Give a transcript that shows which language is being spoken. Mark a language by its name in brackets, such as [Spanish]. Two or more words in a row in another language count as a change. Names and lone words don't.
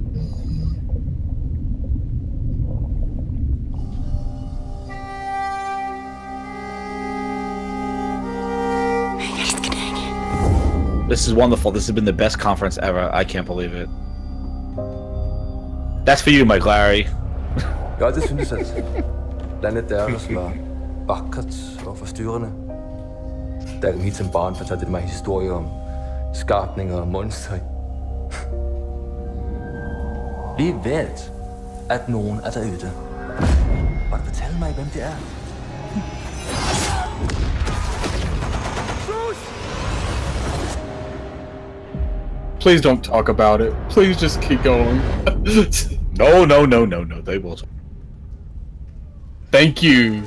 [English] This is wonderful. This has been the best conference ever. I can't believe it. That's for you, Mike Larry. [Danish] Jeg har altid syntes, at landet deres var vakkert og forstyrrende. Da jeg helt som barn fortalte mig historier om skabninger og monstre. Vi ved, at nogen er derude. Og fortæl mig, hvem det er. [English] Please don't talk about it. Please just keep going. No. They will. Thank you.